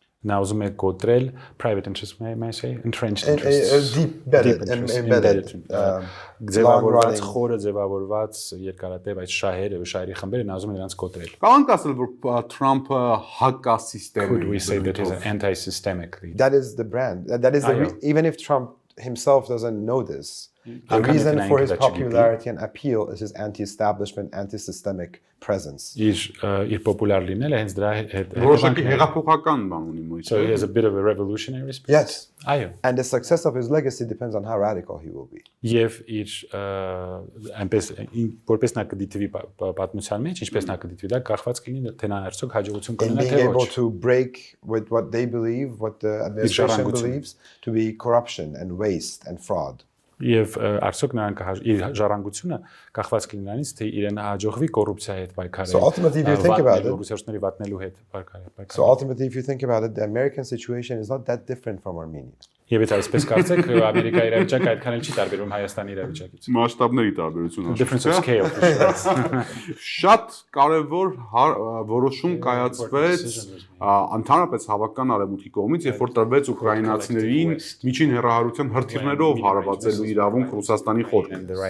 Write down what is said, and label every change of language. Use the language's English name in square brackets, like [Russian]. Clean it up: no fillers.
[Armenian] Նա ուզում է կոտրել [English] private interests, may I say, entrenched interests. Embedded. [Armenian] Ձևավորված, խորը ձևավորված երկարատև այդ շահերը, շահերի խմբերը նա ուզում է նրանց կոտրել. Կարող ենք ասել, որ Թրամփը հակասիստեմ է. [English] Could we say that he's an anti-systemic leader? That is the brand. That is even if Trump himself doesn't know this. The reason for his popularity and appeal is his anti-establishment, anti-systemic presence. [Armenian] Իր պոպուլար լինելը հենց դրա հետ որոշակի հեղափոխական բան ունի մոյ։ [English] So he has a bit of a revolutionary spirit. Yes. [Armenian] Այո. [English] And the success of his legacy depends on how radical he will be. [Armenian] Եվ իր այնպես որպես նա կդիտվի պատմության մեջ, ինչպես նա կդիտվի, դա կախված կլինի թե նա արդյոք հաջողություն կունենա թե ոչ. [English] Being able to break with what they believe, what the administration believes to be corruption and waste and fraud. [Armenian] Եվ արդյոք նրանք իր ժառանգությունը կախված կլինի նրանից, թե իրեն հաջողվի կոռուպցիայի հետ պայքարել։ [English] So ultimately if you think about it, [Armenian] ռուսերների վատնելու հետ պայքարել։ [English] So ultimately if you think about it, the American situation is not that different from Armenia. [Armenian] Եվ եթե այսպես կարծեք, Ամերիկայի իրավիճակը այդքան էլ չի տարբերվում Հայաստանի իրավիճակից։ Մասշտաբների տարբերությունը։ [English] Difference of scale. [Armenian] Շատ կարևոր որոշում կայացվեց ընդհանրապես հավաքական արևմուտքի կողմից, երբ որ տրվեց ուկրաինացիներին միջին հեռահարության հրթիռներով հարվածելու իրավունք Ռուսաստանի խորհրդից։